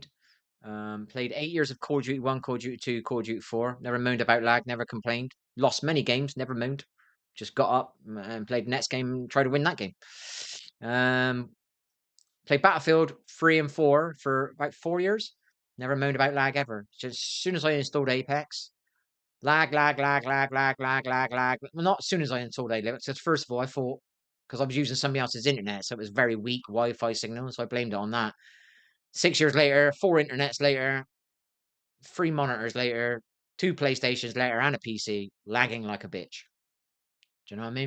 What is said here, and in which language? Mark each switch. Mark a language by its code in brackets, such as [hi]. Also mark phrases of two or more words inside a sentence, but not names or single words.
[en] Played 8 years of Call of Duty 1, Call of Duty 2, Call of Duty 4. Never moaned about lag. Never complained. Lost many games. Never moaned. Just got up and played the next game and tried to win that game. Played Battlefield 3 and 4 for about 4 years. Never moaned about lag ever. Just as soon as I installed Apex, lag, lag, lag, lag, lag, lag, lag, lag. Well, not as soon as I installed Apex. Because first of all, I thought because I was using somebody else's internet, so it was very weak Wi-Fi signal, so I blamed it on that. 6 years later, 4 internets later, 3 monitors later, 2 PlayStations later, and a PC, lagging like a bitch. Do you know what I mean?